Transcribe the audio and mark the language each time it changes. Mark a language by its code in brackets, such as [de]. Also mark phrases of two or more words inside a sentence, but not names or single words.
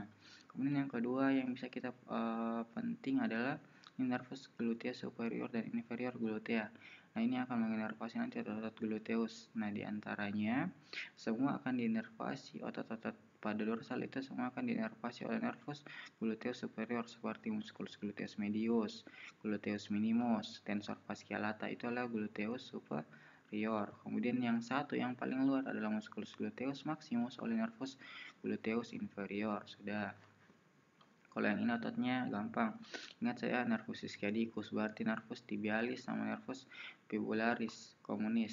[id] Kemudian yang kedua yang bisa kita penting adalah nervus gluteus superior dan inferior glutea. Nah, ini akan menginervasi nanti otot-otot gluteus. Nah, diantaranya semua akan diinervasi otot-otot pada dorsal itu semua akan diinervasi oleh nervus gluteus superior seperti musculus gluteus medius, gluteus minimus, tensor fasciolata itu adalah gluteus superior. Kemudian yang satu yang paling luar adalah musculus gluteus maximus oleh nervus gluteus inferior. Sudah. Kalau yang ini ototnya gampang. Ingat saya nervus ischiadicus berarti nervus tibialis sama nervus fibularis communis.